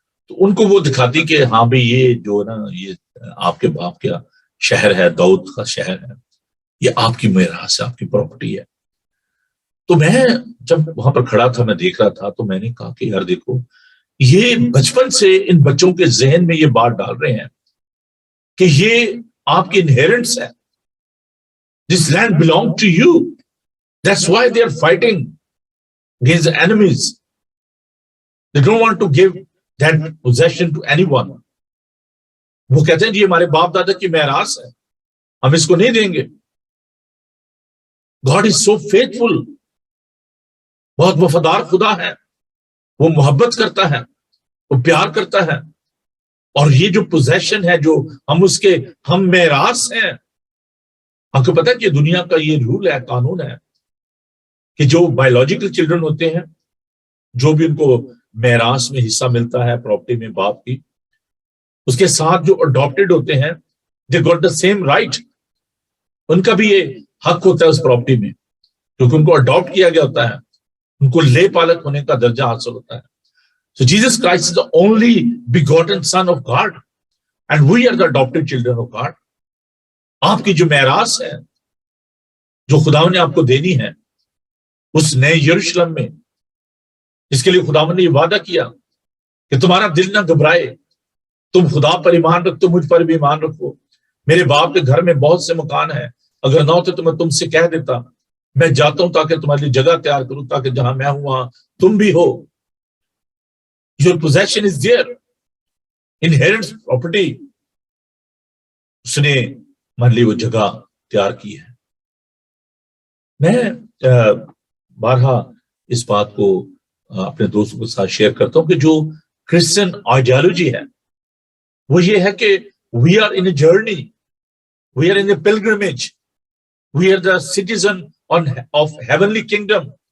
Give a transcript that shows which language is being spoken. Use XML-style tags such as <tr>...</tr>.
<ur>تو ان کو وہ دکھاتی کہ ہاں بھئی یہ جو نا یہ آپ کے باپ کا شہر ہے، داؤد کا شہر ہے، یہ آپ کی میراث ہے، آپ کی پراپرٹی ہے۔ تو میں جب وہاں پر کھڑا تھا، میں دیکھ رہا تھا، تو میں نے کہا کہ یار دیکھو یہ بچپن سے ان بچوں کے ذہن میں یہ بات ڈال رہے ہیں کہ یہ آپ کی انہیرنس ہے،</ur> <en>This land belong to you. That's why they are fighting against the enemies. They don't want to give that possession to anyone.</en> <ur>وہ کہتے ہیں جی ہمارے باپ دادا کی میراث ہے، ہم اس کو نہیں دیں گے۔</ur> <en>God is so faithful.</en> <ur>بہت وفادار خدا ہے، وہ محبت کرتا ہے، وہ پیار کرتا ہے، اور یہ جو پوزیشن ہے جو ہم میراث ہیں۔ آپ کو پتا ہے کہ دنیا کا یہ رول ہے، قانون ہے کہ جو بایولوجیکل چلڈرن ہوتے ہیں، جو بھی ان کو میراث میں حصہ ملتا ہے پراپرٹی میں باپ کی، اس کے ساتھ جو اڈاپٹیڈ ہوتے ہیں</ur> <en>they got the same right.</en> <ur>ان کا بھی یہ حق ہوتا ہے اس پراپرٹی میں، کیونکہ ان کو اڈاپٹ کیا گیا ہوتا ہے، ان کو لے پالک ہونے کا درجہ حاصل ہوتا ہے۔</ur> <en>So Jesus Christ is the only begotten Son of God, and we are the adopted children of God.</en> <ur>آپ کی جو میراث ہے جو خداوند نے آپ کو دینی ہے اس نئے یروشلم میں، اس کے لیے خداوند نے یہ وعدہ کیا کہ تمہارا دل نہ گھبرائے، تم خدا پر ایمان رکھو، مجھ پر بھی ایمان رکھو، میرے باپ کے گھر میں بہت سے مکان ہیں، اگر نہ ہوتے تو میں تم سے کہہ دیتا، میں جاتا ہوں تاکہ تمہارے لیے جگہ تیار کروں، تاکہ جہاں میں ہوں وہاں تم بھی ہو.</ur> <en>Your possession is there, inheritance property.</en> <ur>اس نے ہمارے لیے وہ جگہ تیار کی ہے. میں بارہا اس بات کو اپنے دوستوں کے ساتھ شیئر کرتا ہوں کہ جو کرسچن آئیڈیالوجی ہے وہ یہ ہے کہ</ur> <en>We are in a journey, we are in a pilgrimage, we are the citizen of heavenly kingdom.</en>